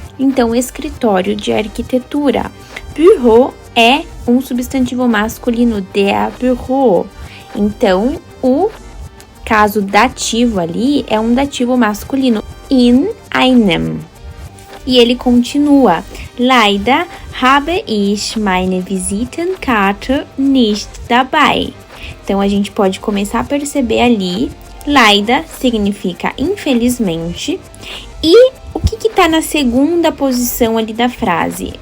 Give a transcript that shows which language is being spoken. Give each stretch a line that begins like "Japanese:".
Portuguese: Então, escritório de arquitetura. Bureau é um substantivo masculino, der Büro. Então, o caso dativo ali é um dativo masculino, in einem. E ele continua:
German: Leider habe ich meine Visitenkarte nicht dabei.
Portuguese: Então, a gente pode começar a perceber ali, leider significa infelizmente, e o que tá na segunda posição ali da frase?